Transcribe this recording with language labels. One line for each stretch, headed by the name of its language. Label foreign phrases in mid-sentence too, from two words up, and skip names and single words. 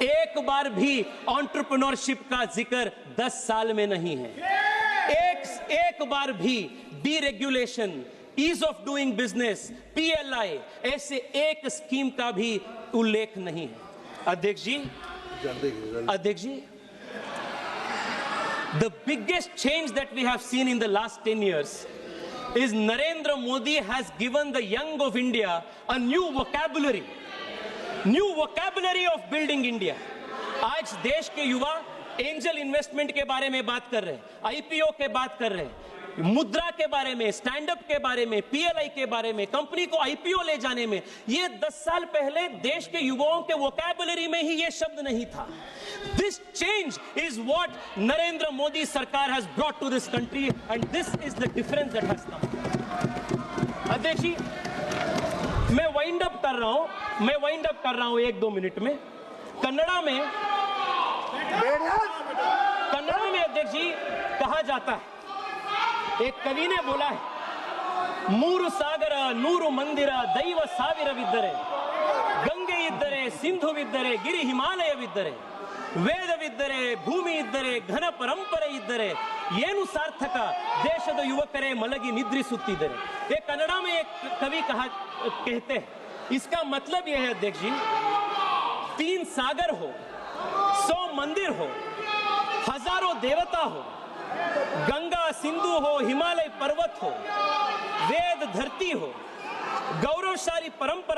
Hindi: एक बार भी एंटरप्रेन्योरशिप का जिक्र 10 साल में नहीं है। एक बार भी
English: deregulation, ease of doing business, PLI,
Hindi: ऐसे एक स्कीम का भी उल्लेख नहीं है अध्यक्ष जी।
English: The biggest change that we have seen in the last 10 years is Narendra Modi has given the young of India a new vocabulary of building India.
Hindi: आज देश के युवा
English: angel investment
Hindi: के बारे में बात कर रहे हैं, आईपीओ के बात कर रहे हैं, मुद्रा के बारे में, स्टैंड अप के बारे में, पीएलआई के बारे में, कंपनी को आईपीओ ले जाने में। ये 10 साल पहले देश के युवाओं के वोकैबुलरी में ही ये शब्द नहीं था।
English: This change is what Narendra Modi Sarkar has brought to this country, and this is the difference that has come.
Hindi: अध्यक्ष जी, मैं
English: wind up
Hindi: कर रहा हूं 1-2 मिनट में। कन्नड़ा में अध्यक्ष जी कहा जाता है, एक कवि ने बोला है,
Kannada: ಮೂರು ಸಾಗರ ನೂರು ಮಂದಿರ ದೈವ ಸಾವಿರವಿದ್ದರೆ, ಗಂಗೆ ಇದ್ದರೆ, ಸಿಂಧುವಿದ್ದರೆ, ಗಿರಿ ಹಿಮಾಲಯವಿದ್ದರೆ, ವೇದವಿದ್ದರೆ, ಭೂಮಿ ಇದ್ದರೆ, ಘನ ಪರಂಪರೆ ಇದ್ದರೆ, ಏನು ಸಾರ್ಥಕ ದೇಶದ ಯುವಕರೇ ಮಲಗಿ ನಿದ್ರಿಸುತ್ತಿದ್ದರೆ
Hindi: ये कन्नड़ा में एक कवि कहते हैं इसका मतलब यह है अध्यक्ष जी 3 सागर हो 100 मंदिर हो हजारों देवता हो गंगा सिंधु हो हिमालय पर्वत हो वेद धरती हो गौरवशाली परंपरा